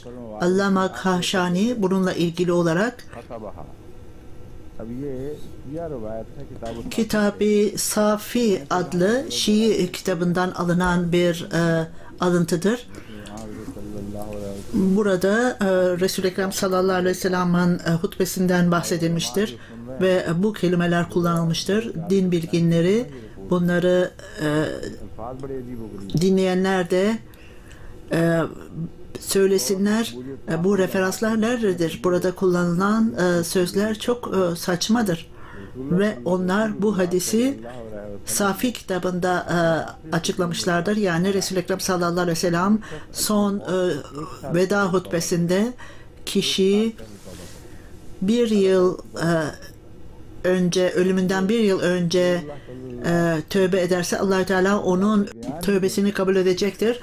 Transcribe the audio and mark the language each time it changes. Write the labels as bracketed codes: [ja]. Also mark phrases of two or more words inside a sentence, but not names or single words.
[tr] Allama Kahşani bununla ilgili olarak [ur] فتبہا اب یہ یہ روایت ہے کتاب [tr] Kitab-ı Safi adlı Şii kitabından alınan bir alıntıdır. Burada Resul-i Ekrem [ar] صلى الله عليه وسلم'in [tr] hutbesinden bahsedilmiştir ve bu kelimeler kullanılmıştır. Din bilginleri bunları [ur] الفاظ بڑے عجیب ہو گئی [tr] dinleyenler de söylesinler bu referanslar nerededir? Burada kullanılan sözler çok saçmadır. Ve onlar bu hadisi Safi kitabında açıklamışlardır. Yani Resul-i Ekrem [ar] صلى الله عليه وسلم [tr] son veda hutbesinde kişi bir yıl önce, ölümünden bir yıl önce tövbe ederse Allah-u Teala onun tövbesini kabul edecektir.